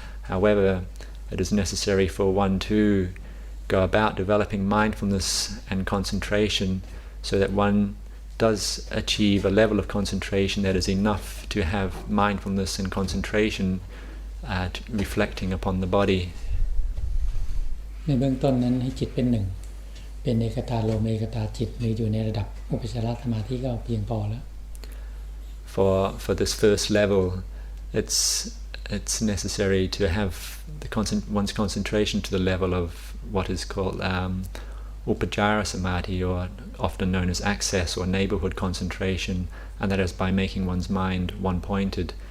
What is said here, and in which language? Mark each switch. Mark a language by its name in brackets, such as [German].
[English] However, it is necessary for one to go about developing mindfulness and concentration so that one does achieve a level of concentration that is enough to have mindfulness and concentration reflecting upon the body. [Thai] ในเบื้องต้นนั้นให้จิตเป็นหนึ่งเป็นเอกตาโลมเอกตาจิตมีอยู่ในระดับอุปจารสมาธิก็เพียงพอแล้ว [English] For this first level, it's necessary to have one's concentration to the level of what is called upajara samadhi, or often known as access or neighborhood concentration, and that is by making one's mind one-pointed.